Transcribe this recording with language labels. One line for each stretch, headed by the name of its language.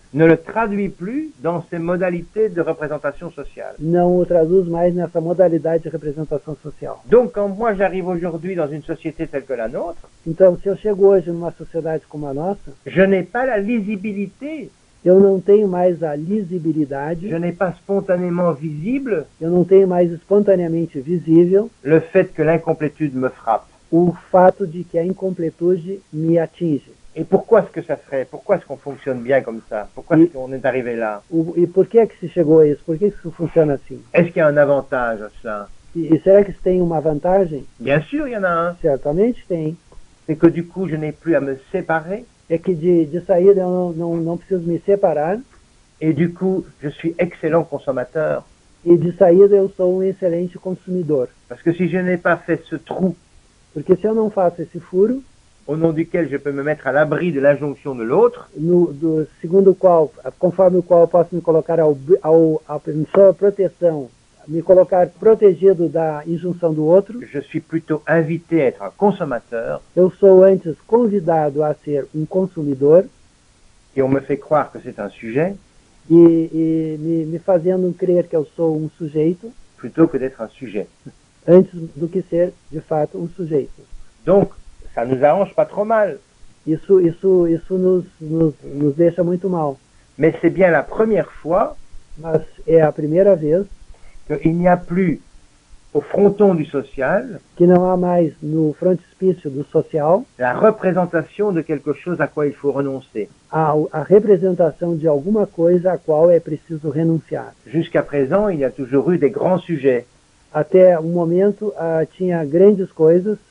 French: ne le traduit plus dans ses modalités de représentation sociale.
Portuguese: não o traduz mais nessa modalidade de representação social.
French: Donc, quand moi j'arrive aujourd'hui dans une société telle que la nôtre,
Portuguese: Então, se eu chego hoje numa sociedade como a nossa,
French: je n'ai pas la lisibilité,
Portuguese: eu não tenho mais a lisibilidade,
French: je n'ai pas spontanément visible
Portuguese: eu não tenho mais espontaneamente visível
French: le fait que l'incomplétude me frappe.
Portuguese: o fato de que a incompletude me atinge.
French: Et pourquoi est-ce que ça serait? Pourquoi est-ce qu'on fonctionne bien comme ça? Pourquoi est-ce qu'on est arrivé là?
Portuguese: E por que se chegou a isso? Por que isso funciona assim?
French: Est-ce qu'il y a un avantage à cela?
Portuguese: E será que isso tem uma vantagem?
French: Bien sûr, il y en a un.
Portuguese: Certamente tem.
French: C'est que du coup, je n'ai plus à me séparer.
Portuguese: É que de saída eu não preciso me separar.
French: Et du coup, je suis excellent consommateur.
Portuguese: E de saída eu sou um excelente consumidor.
French: Parce que si je n'ai pas fait ce trou
Portuguese: Porque se eu não faço esse furo,
French: au nom duquel je peux me mettre à l'abri de l'injonction de l'autre,
Portuguese: segundo o qual, conforme o qual eu posso me colocar à sua proteção, me colocar protegido da injunção do outro,
French: je suis plutôt invité à être un consommateur
Portuguese: eu sou antes convidado a ser um consumidor
French: et on me fait croire que c'est un sujet
Portuguese: e me fazendo crer que eu sou um sujeito
French: plutôt que d'être un sujet.
Portuguese: antes do que ser, de fato, um sujeito.
French: Donc, ça nous arrange pas trop mal.
Portuguese: Isso nos deixa muito mal.
French: Mais c'est bien la première fois
Portuguese: Mas é a primeira vez
French: qu'il n'y a plus au fronton du social
Portuguese: que não há mais no frontispício do social
French: la représentation de quelque chose à quoi il faut renoncer.
Portuguese: a representação de alguma coisa a qual é preciso renunciar.
French: Jusqu'à présent, il y a toujours eu des grands sujets
Portuguese: Até um momento tinha grandes coisas,